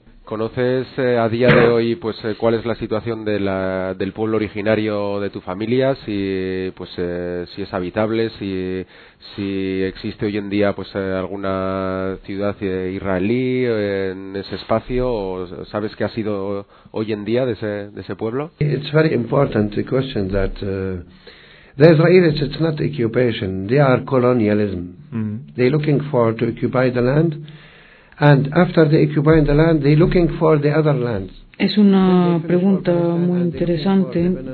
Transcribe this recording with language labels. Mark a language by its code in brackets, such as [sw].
[es] ¿Conoces a día de hoy cuál es la situación del pueblo originario de tu familia? Si es habitable, si existe hoy en día alguna ciudad israelí en ese espacio, o sabes qué ha sido hoy en día de ese pueblo? [en] It's very important to question that the Israelis, it's not occupation, they are colonialism. Mm-hmm. They're looking for to occupy the land. And after they occupy the land, they're looking for the other lands. [es] Es una pregunta muy interesante.